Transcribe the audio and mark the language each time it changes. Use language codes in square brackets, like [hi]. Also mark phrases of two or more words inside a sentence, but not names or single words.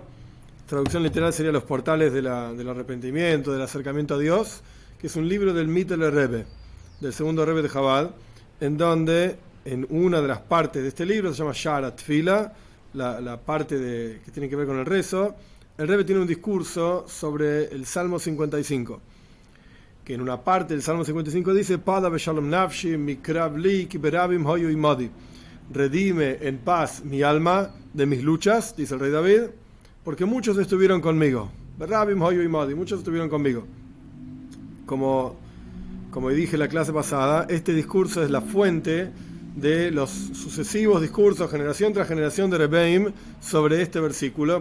[es] Traducción literal sería Los portales del arrepentimiento, del acercamiento a Dios, que es un libro del Mittler Rebbe, del segundo Rebbe de Chabad, en donde en una de las partes de este libro se llama Sha'ar Tfila, la parte que tiene que ver con el rezo. El Rebbe tiene un discurso sobre el Salmo 55, que en una parte del Salmo 55 dice: [he] פדה בשלום נפשי מקרב לי כי ברבים היו עמדי. [es] Redime en paz mi alma de mis luchas, dice el rey David, porque muchos estuvieron conmigo. [he] ברבים היו עמדי, [es] muchos estuvieron conmigo. Como dije en la clase pasada, este discurso es la fuente de los sucesivos discursos, generación tras generación de Rebbeim, sobre este versículo.